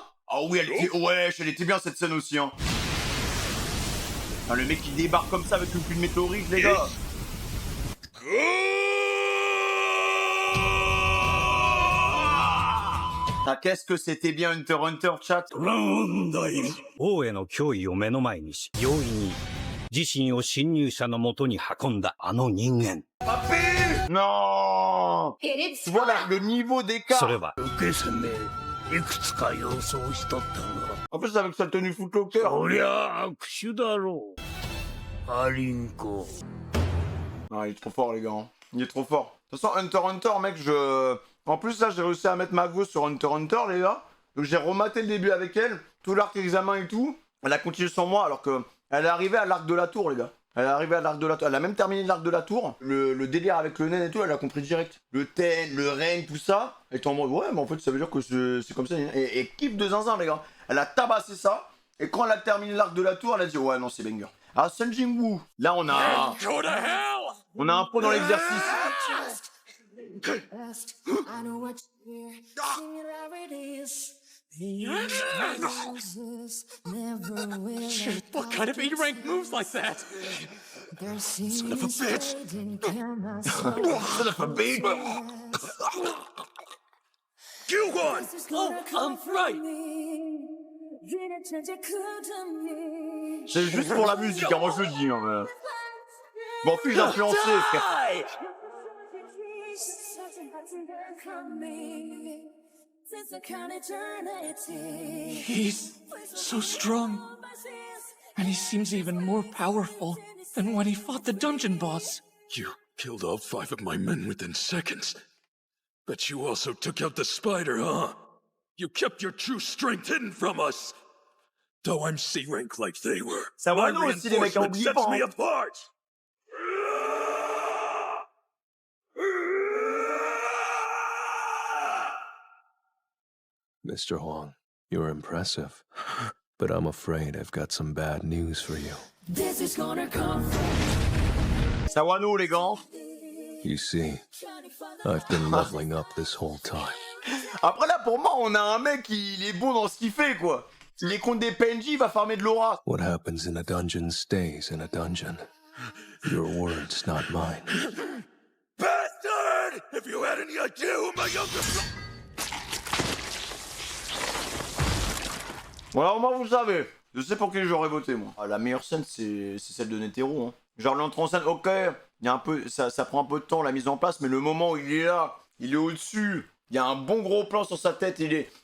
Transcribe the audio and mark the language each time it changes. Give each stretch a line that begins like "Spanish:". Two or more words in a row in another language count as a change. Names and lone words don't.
French: Ah oui, elle était bien cette scène aussi, hein. Ah, le mec qui débarque comme ça avec une pluie de météorites, les gars. Ah, qu'est-ce que c'était bien Hunter x Hunter, chat.
Japanese: 王への脅威を目の前にし、容易に自身を侵入者のもとに運んだあの人間。
French: Non. Tu vois là, le niveau d'écart.
Japanese: それは、受け攻めいくつか予想しとったが
French: En plus, avec sa tenue footlocker.
Japanese: そりゃ悪手だろうアリンコ
French: Ah, il est trop fort, les gars. Hein. Il est trop fort. De toute façon, Hunter x Hunter, mec, En plus, là, j'ai réussi à mettre ma go sur Hunter x Hunter, les gars. Donc, j'ai rematé le début avec elle. Tout l'arc examen et tout. Elle a continué sans moi, alors que... Elle est arrivée à l'arc de la tour, les gars. Elle est arrivée à l'arc de la tour. Elle a même terminé l'arc de la tour. Le délire avec le nain et tout, elle a compris direct. Le ten, le règne, tout ça. Elle était en mode, ouais, mais en fait, ça veut dire que c'est comme ça. Et kiffe de zinzin, les gars. Elle a tabassé ça. Et quand elle a terminé l'arc de la tour, elle a dit, ouais, non, c'est banger. Alors, Sun Jingwoo, là, on a... On a un pot dans l'exercice.
English: I know what you hear. Sing it how it is. Never will Shit, what kind of A-rank moves like that? Son of a bitch! Son of a bitch! Kyugon! Oh, right.
French: C'est juste pour la musique, hein, moi je le dis. Hein, mais... Bon, puis influencé, frère.
English: He's so strong. And he seems even more powerful than when he fought the dungeon boss. You killed all 5 of my men within seconds. But you also took out the spider, huh? You kept your true strength hidden from us. Though I'm C-rank like they were,
French: Ça va
English: my
French: nous aussi, les mecs,
English: reinforcement
French: oublie
English: sets
French: pas.
English: me
French: Hein.
English: apart. Mr. Huang, you're impressive. But I'm afraid I've got some bad news for you. This is gonna come
French: Sawano, les gars.
English: You see, I've been leveling up this whole time.
French: Après là, pour moi, on a un mec, il est bon dans ce qu'il fait, quoi. S'il est contre des PNJ, il va farmer de l'aura.
English: What happens in a dungeon stays in a dungeon. Your words, not mine. Bastard! If you had any idea who my younger brother...
French: Voilà, au moins vous le savez. Je sais pour qui j'aurais voté, moi. Ah, la meilleure scène, c'est celle de Netero. Hein. Genre l'entrée en scène, ok, il y a un peu, ça prend un peu de temps la mise en place, mais le moment où il est là, il est au-dessus, il y a un bon gros plan sur sa tête, il est...